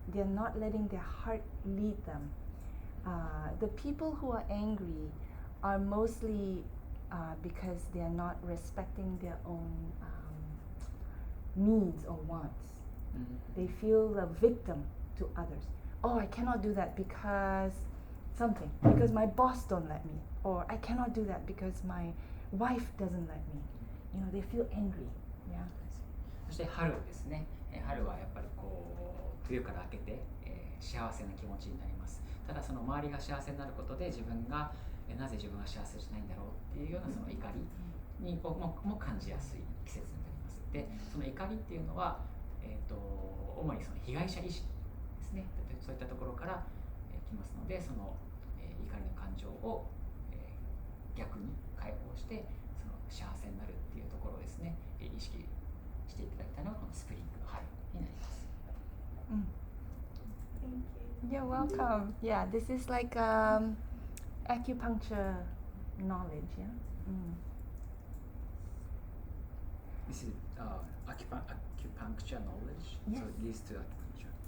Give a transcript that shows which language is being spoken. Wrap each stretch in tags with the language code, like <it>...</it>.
<en>They are not letting their heart lead them. The people who are angry are mostly because they are not respecting their own needs or wants. They feel a victim to others. Oh, I cannot do that because something, because my boss don't let me, or I cannot do that because my wife doesn't let me. You know, they feel angry. Yeah.</en> <ja>そして春ですね。春はやっぱりこう冬から明けて、幸せな気持ちになります。ただその周りが幸せになることで自分が、なぜ自分が幸せじゃないんだろうっていうようなその怒りにも感じやすい季節になります。で、その怒りっていうのは、主にその被害者意識ですね。そういったところから、来ますので、その、怒りの感情を、逆に解放してその幸せになるっていうところをですね、意識していただいたのがこのスプリング春になります。</ja> <en>You're welcome. Yeah, this is like acupuncture knowledge. Yeah. This is acupuncture knowledge. Yes. So it leads to acupuncture.</en>